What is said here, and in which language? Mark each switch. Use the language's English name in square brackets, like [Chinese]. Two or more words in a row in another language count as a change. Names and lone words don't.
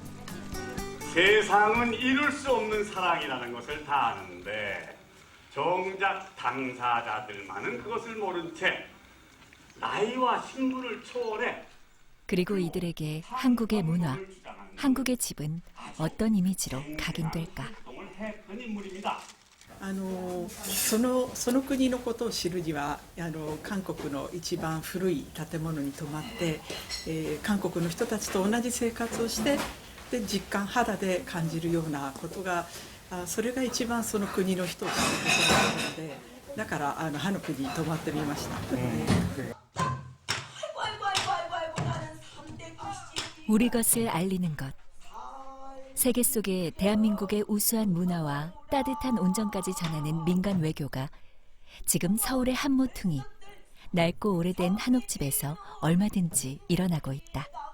[Korean] 세상은 이룰 수 없는 사랑이라는 것을 다 아는데 정작 당사자들만은 그것을 모른 채 나이와 신분을 초월해 그리고 이들에게 한국의 문화, 한국의 집은 어떤 이미지로 각인될까? [Japanese] その国のことを知るには韓国の一番古い建物に泊まって、韓国の人たちと同じ生活をしてで実感肌で感じるようなことがそれが一番その国の人を知ることなのでだからハノクに泊まってみました。 [Korean] 우리 것을 알리는 것. 세계 속에 대한민국의 우수한 문화와 따뜻한 온정까지 전하는 민간 외교가 지금 서울의 한 모퉁이 낡고 오래된 한옥집에서 얼마든지 일어나고 있다.